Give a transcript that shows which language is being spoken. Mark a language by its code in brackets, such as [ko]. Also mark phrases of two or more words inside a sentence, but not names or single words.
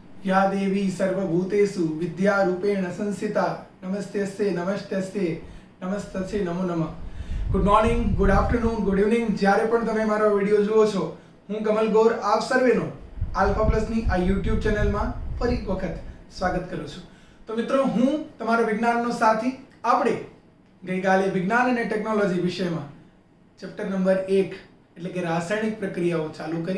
[sa] या देवी सर्वभूतेषु विद्यारूपेण संस्थिता नमस्तेस्ते नमस्तेस्ते नमस्तस्यै नमो नमः। [en] good morning, good afternoon, good evening, [gu] જ્યારે પણ તમે મારો વિડીયો જુઓ છો, હું કમલ ગોર આપ સર્વેનો આલ્ફા પ્લસની આ યુટ્યુબ ચેનલમાં ફરી એક વખત સ્વાગત કરું છું। તો મિત્રો, હું તમારો વિજ્ઞાનનો સાથી। આપણે ગઈકાલે વિજ્ઞાન અને ટેકનોલોજી વિષયમાં [en] chapter number [gu] 1 એટલે કે રાસાયણિક પ્રક્રિયાઓ ચાલુ કરી।